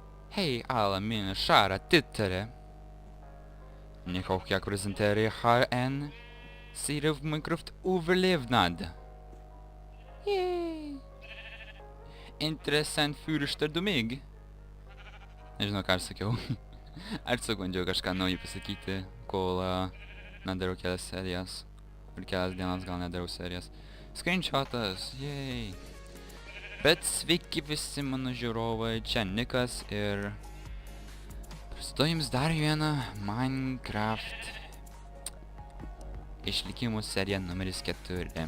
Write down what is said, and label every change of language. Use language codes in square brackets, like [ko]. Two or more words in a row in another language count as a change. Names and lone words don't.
[sv] Hej alla mina kära tittare. Ni och jag presenterar här en serie av Minecraft överlevnad. Yay! Interessant fyrstad mig. [lt] Nežinau, ką aš sakiau. Aš tiesiog bandžiau kažką naujo pasakyti, kol nedariau kelias serijas. Ir kelias dienas gal nedariau serijas. Screenshotas, yay! Bet sveiki visi mano žiūrovai, čia Nikas ir pristatau jums dar vieną Minecraft išlikimų seriją numeris 4.